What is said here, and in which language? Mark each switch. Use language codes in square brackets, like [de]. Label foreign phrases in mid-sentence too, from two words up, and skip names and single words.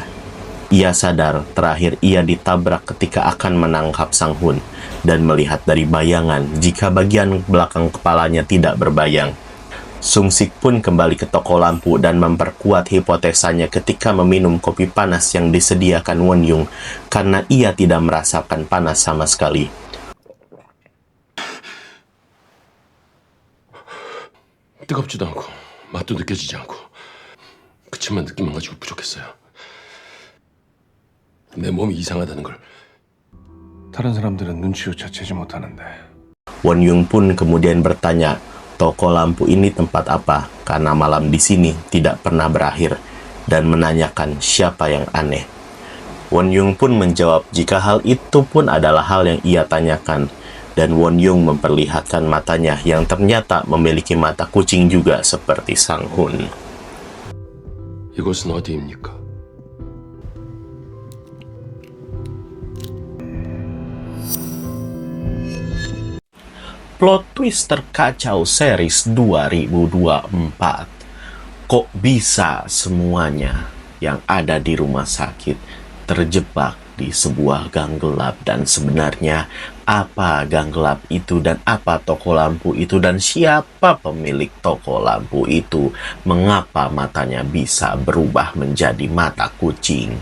[id] Ia sadar terakhir ia ditabrak ketika akan menangkap Sang-hun dan melihat dari bayangan jika bagian belakang kepalanya tidak berbayang. Sung-sik pun kembali ke toko lampu dan memperkuat hipotesanya ketika meminum kopi panas yang disediakan Won-yung karena ia tidak merasakan panas sama sekali. [ko] 뜨겁지도 않고 맛도 느껴지지 않고 그치만 느낌만 가지고 부족했어요. 내 몸이 이상하다는 걸. 다른 사람들은 눈치조차 채지 못하는데. [id] Won-yung pun kemudian bertanya, toko lampu ini tempat apa? Karena malam di sini tidak pernah berakhir, dan menanyakan siapa yang aneh. Won-yung pun menjawab jika hal itu pun adalah hal yang ia tanyakan, dan Won-yung memperlihatkan matanya yang ternyata memiliki mata kucing juga seperti Sang-hun. [ko] 이곳은 어디입니까? [en] Plot twist [id] terkacau series 2024. Kok bisa semuanya yang ada di rumah sakit terjebak di sebuah gang gelap, dan sebenarnya apa gang gelap itu dan apa toko lampu itu dan siapa pemilik toko lampu itu, mengapa matanya bisa berubah menjadi mata kucing.